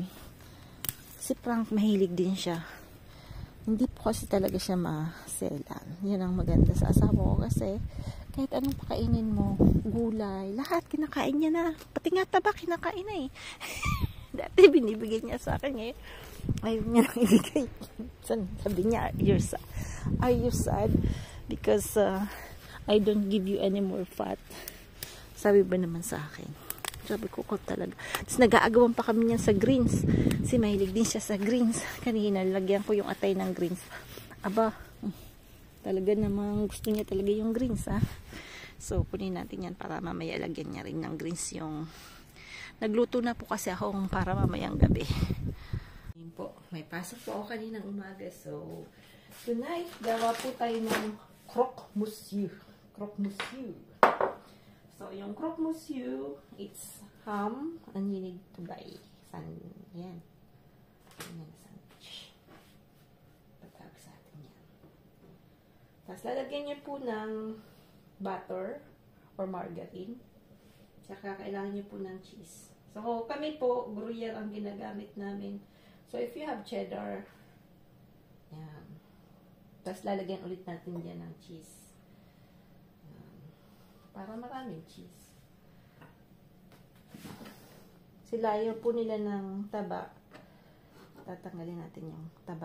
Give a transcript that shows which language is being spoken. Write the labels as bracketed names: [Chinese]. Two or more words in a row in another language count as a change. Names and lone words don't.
[Filipino] Si Frank mahilig din siya. Hindi po kasi talaga siya maselan. Yun ang maganda sa asawa ko kasi kahit anong pakainin mo, gulay, lahat kinakain niya na. Pati nga taba kinakain na eh. Dati binibigay niya sa akin eh. Ayaw niya nang ibigay. Sabi niya, [English] are you sad? Because I don't give you any more fat. [Filipino] Sabi ba naman sa akin. Sabi ko talaga. Tapos nag-aagawan pa kami niyan sa greens. Kasi mahilig din siya sa greens. Kanina, lagyan ko yung atay ng greens. Aba, talaga namang gusto niya talaga yung greens, ha. So, kunin natin yan para mamaya lagyan niya rin ng greens yung... Nagluto na po kasi ako para mamayang gabi. Yun po, may pasok po ako kaninang umaga. So, tonight, gawa po tayo ng [French] croque monsieur. Croque monsieur. [Filipino] So, yung [French] croque monsieur, [English] it's ham, and you need to buy yan. [Filipino] Yan, sandwich. Patawag sa atin yan. Tapos, lalagyan niyo po ng [English] butter or margarine. [Filipino] Tsaka, kailangan niyo po ng cheese. So, kami po, Gruyere ang ginagamit namin. [English] So, if you have cheddar, [Filipino] yan. Tapos, lalagyan ulit natin dyan ng cheese. Para maraming cheese. Sila ayaw po nila ng taba. Tatanggalin natin yung taba.